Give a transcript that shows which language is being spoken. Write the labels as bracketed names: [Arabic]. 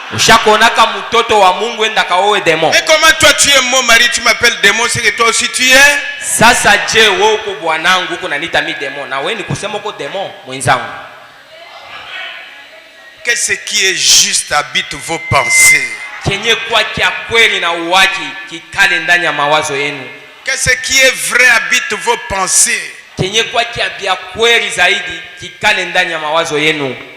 [Swahili] Ushakonaka mtoto wa Mungu enda kaoe démon. [French] Et comment toi tu es mon mari, tu m'appelles démon, c'est que toi aussi tu es? [Swahili] Sasa je wewe uko bwanangu uko nanita mi démon na wewe ni kusema uko démon mwenzangu. [French] Que ce qui est juste habite vos pensées. [Swahili] Kenye kwa kia kweli na uwaki kikale ndani ya mawazo yenu. [French] Que ce qui est vrai habite vos pensées. [Swahili] Kenye kwa kia bia kweli zaidi kikale ndani ya mawazo yenu.